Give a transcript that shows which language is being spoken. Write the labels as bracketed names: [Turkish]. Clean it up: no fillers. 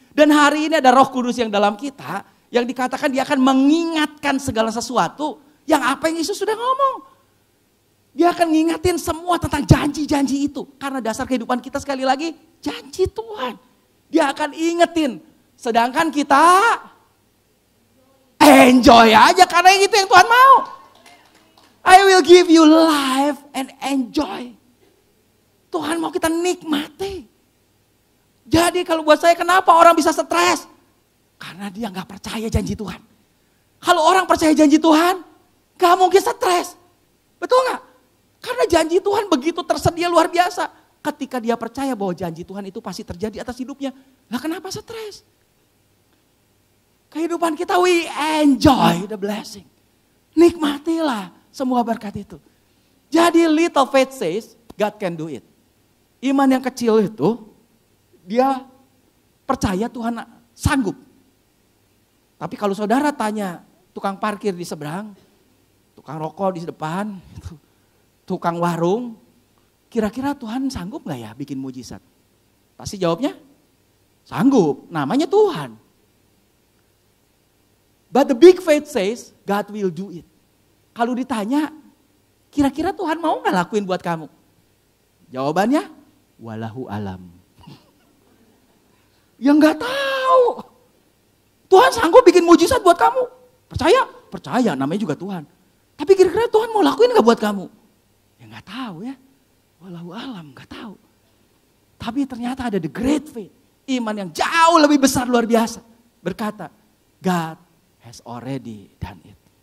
[Indonesian] Dan hari ini ada Roh Kudus yang dalam kita, yang dikatakan dia akan mengingatkan segala sesuatu yang apa yang Yesus sudah ngomong. Dia akan ngingatin semua tentang janji-janji itu. Karena dasar kehidupan kita sekali lagi, janji Tuhan. Dia akan ingetin. Sedangkan kita enjoy aja karena itu yang Tuhan mau. [English] I will give you life and enjoy. [Indonesian] Tuhan mau kita nikmati. Jadi kalau buat saya kenapa orang bisa stres? Karena dia gak percaya janji Tuhan. Kalau orang percaya janji Tuhan, gak mungkin stres. Betul gak? Karena janji Tuhan begitu tersedia luar biasa. Ketika dia percaya bahwa janji Tuhan itu pasti terjadi atas hidupnya. Lah kenapa stres? Kehidupan kita [English] we enjoy the blessing. [Indonesian] Nikmatilah semua berkat itu. Jadi [English] little faith says God can do it. [Indonesian] Iman yang kecil itu dia percaya Tuhan sanggup. Tapi kalau saudara tanya tukang parkir di seberang, tukang rokok di depan, tukang warung, kira-kira Tuhan sanggup gak ya bikin mujizat? Pasti jawabnya sanggup, namanya Tuhan. [English] But the big faith says God will do it. [Indonesian] Kalau ditanya, kira-kira Tuhan mau gak lakuin buat kamu? Jawabannya, walahu alam. Ya gak tahu. Tuhan sanggup bikin mujizat buat kamu. Percaya? Percaya, namanya juga Tuhan. Tapi kira-kira Tuhan mau lakuin gak buat kamu? Ya gak tahu ya. Walahu alam, gak tahu. Tapi ternyata ada [English] the great faith. [Indonesian] Iman yang jauh lebih besar luar biasa. Berkata, [English] God has already done it.